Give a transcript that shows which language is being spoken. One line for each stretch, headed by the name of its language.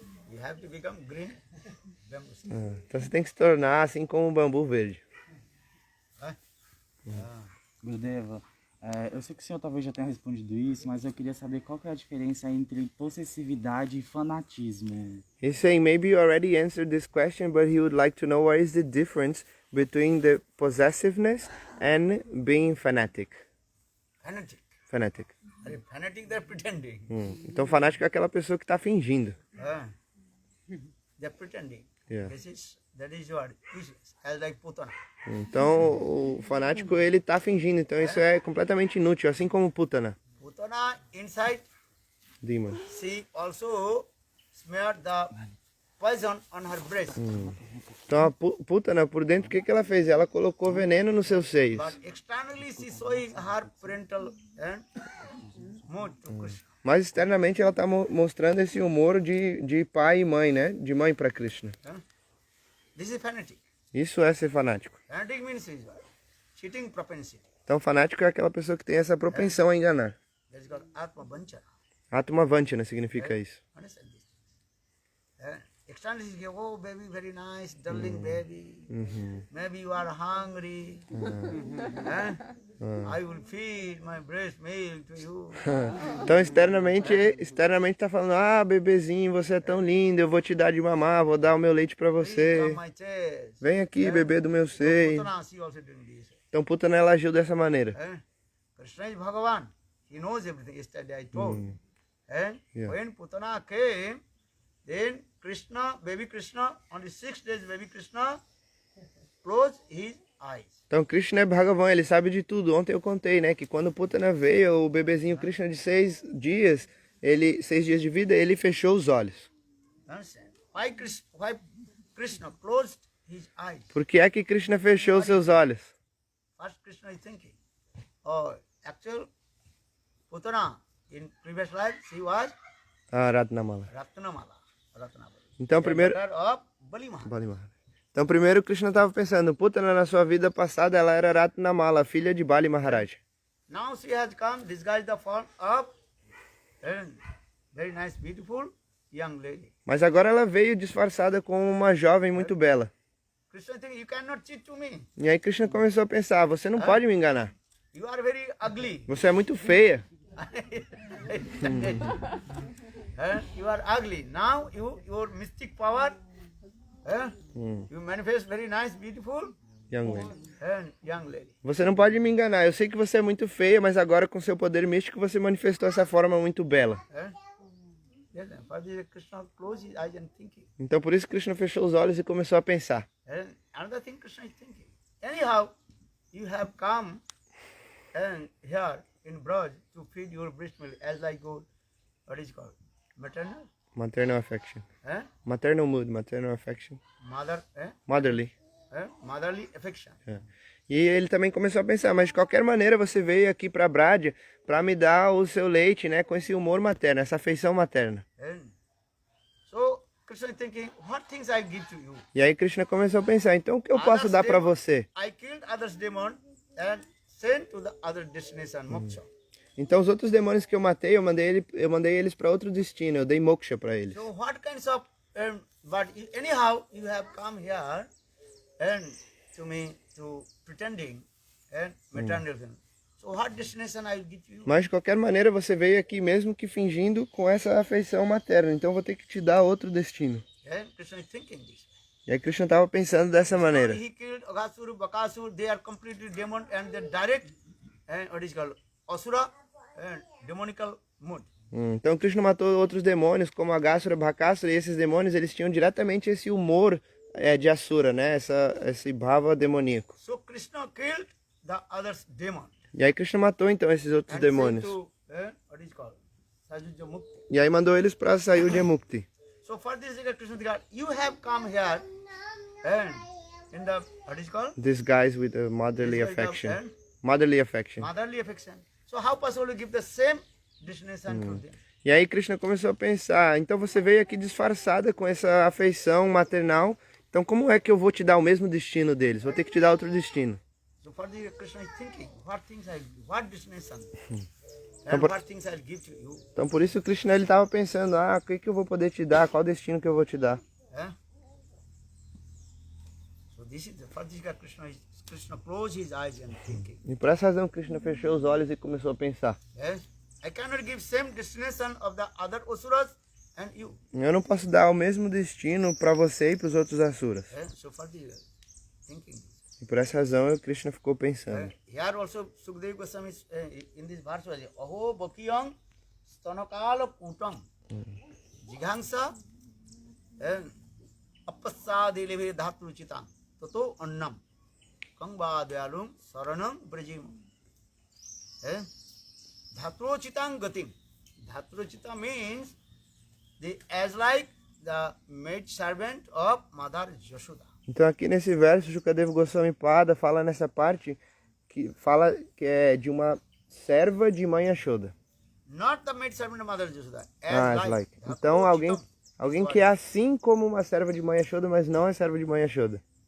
English: You have to become green bamboo.
Portuguese: Então você tem que se tornar assim como um bambu verde. Gurudeva, eu sei que o senhor talvez já tenha respondido isso, mas eu queria saber qual que é a diferença entre possessividade e fanatismo.
English: He's saying maybe you already answered this question, but he would like to know what is the difference between the possessiveness and being fanatic. Fanatic. Fanatic. Are you fanatic? They're pretending.
Portuguese: Então fanático é aquela pessoa que está fingindo.
English: They're pretending. Yeah. That is what useless. As like Putana.
Portuguese: Então o fanático ele está fingindo, então isso é completamente inútil, assim como Putana.
English: Putana inside, Demon. she also smeared the poison on her breast.
Portuguese: Então a Putana por dentro, o que ela fez? Ela colocou veneno nos seus seios.
English: But externally she showing her parental mood to Krishna.
Portuguese: Mas externamente ela está mostrando esse humor de pai e mãe, né? De mãe para Krishna.
English: This is fanatic.
Portuguese: Isso é ser fanático.
English: Fanatic means is what? Cheating propensity.
Portuguese: Então fanático é aquela pessoa que tem essa propensão a enganar.
English: That is called Atma Vanchana.
Portuguese: Atma Vanchana significa isso.
English: Understand this? Externally she say, oh baby, very nice, darling baby. Maybe you are hungry. I will feed my breast milk to you.
Portuguese: Então externamente está falando, ah, bebezinho, você é tão lindo, eu vou te dar de mamar, vou dar o meu leite para você.
English: Come my chest.
Portuguese: Vem aqui, bebê do meu seio.
English: Putana, she also doing this.
Portuguese: Então Putana ela agiu dessa maneira.
English: Krishna is Bhagavan. He knows everything. Yesterday I told. And Yeah. when Putana came, then Krishna, baby Krishna, on the 6 days, baby Krishna closed his eyes.
Portuguese: Então Krishna é Bhagavan, ele sabe de tudo. Ontem eu contei, né, que quando Putana veio, o bebezinho Krishna de 6 dias, 6 dias de vida, ele fechou os olhos.
English: Understand? Why Krishna closed his eyes?
Portuguese: Por que é que Krishna fechou os seus olhos?
English: First Krishna is thinking, oh, actual Putana, in previous life, she was Ah, Ratnamala. Ratnamala.
Portuguese: Então primeiro...
English: Daughter of Bali Maharaj. Bali Maharaj.
Portuguese: Então primeiro Krishna estava pensando, Putana na sua vida passada ela era Ratnamala, filha de Bali Maharaj.
English: Now she has come disguised the form of a very nice, beautiful young lady.
Portuguese: Mas agora ela veio disfarçada como uma jovem muito bela.
English: Krishna thinking, you cannot cheat to me.
Portuguese: E aí Krishna começou a pensar, você não pode me enganar.
English: You are very ugly.
Portuguese: Você é muito feia.
English: You are ugly. Now your mystic power, you manifest very nice, beautiful Young lady. young lady.
Portuguese: Você não pode me enganar. Eu sei que você é muito feia, mas agora com seu poder místico você manifestou essa forma muito bela.
English: Yes, for this Krishna closed his eyes and thinking.
Portuguese: Então por isso Krishna fechou os olhos e começou a pensar.
English: And another thing Krishna is thinking. Anyhow, you have come and here in Braj to feed your breast milk as like your, what is it called? Maternal? Maternal affection. Eh? Maternal mood, maternal affection. Mother, Motherly. motherly affection.
Portuguese: E ele também começou a pensar, mas de qualquer maneira você veio aqui para Brádea para me dar o seu leite, né, com esse humor materno, essa afeição materna.
English: So Krishna is thinking, what things I give to you?
Portuguese: E aí Krishna começou a pensar, então o que eu posso dar para você?
English: I killed others demon and sent to the other destination, moksha.
Portuguese: Então os outros demônios que eu mandei eles para outro destino, eu dei moksha para eles.
English: So what kinds of, but anyhow you have come here and to me to pretending and maternal thing. So what destination I will give to you?
Portuguese: Mas de qualquer maneira você veio aqui mesmo que fingindo com essa afeição materna, então eu vou ter que te dar outro destino.
English: And Krishna is thinking this.
Portuguese: E aí Krishna estava pensando dessa maneira.
English: He killed Aghasura, Bakasura, they are completely demon and they direct and what is called asura and demonical mood.
Portuguese: Então Krishna matou outros demônios como Aghasura, Bhakasura, e esses demônios eles tinham diretamente esse humor de Asura, né? Esse bhava demoníaco.
English: So Krishna killed the others demon.
Portuguese: E aí Krishna matou então esses outros
English: And
Portuguese: demônios.
English: sent to, what is called Sajuja Mukti.
Portuguese: E aí mandou eles para Sayudhya Mukti.
English: So for this Krishna said, you have come here and in the what is called These guys with a motherly This is the- affection. and Motherly affection. motherly affection. So how possible to give the same destination to them?
Portuguese: E aí Krishna começou a pensar, então você veio aqui disfarçada com essa afeição maternal, então como é que eu vou te dar o mesmo destino deles? Vou ter que te dar outro destino.
English: So for this Krishna is thinking, what destination
Portuguese: Então,
English: and
Portuguese: por-
English: what things I'll give to you.
Portuguese: Então por isso Krishna ele estava pensando, o que eu vou poder te dar? Qual destino que eu vou te dar?
English: So this is for this Krishna closed his eyes and thinking.
Portuguese: E por essa razão Krishna fechou os olhos e começou a pensar.
English: Yes, I cannot give same destination of the other asuras and you.
Portuguese: Eu não posso dar o mesmo destino para você e para os outros asuras.
English: So for this thinking.
Portuguese: E por essa razão o Krishna ficou pensando.
English: Here also Sukadeva Goswami is, in this verse was
Sanskrit: Aho Bakiyang Stanakala Putam Jigangsa and Apassadileve Dhatu Chitam Tato Annam Kangba Dayalum Saranam Brajim Dhatu Chitam Gatim.
English: Dhatu Chita means as like the maid servant of Mother Yashoda.
Portuguese: Então aqui nesse verso, Shukadeva Goswami Pada fala nessa parte que fala que é de uma serva de mãe Yashoda.
English: Not the maid servant of Mother Yashoda. As like.
Portuguese: Então alguém que é assim como uma serva de mãe Yashoda, mas não é serva de mãe Yashoda.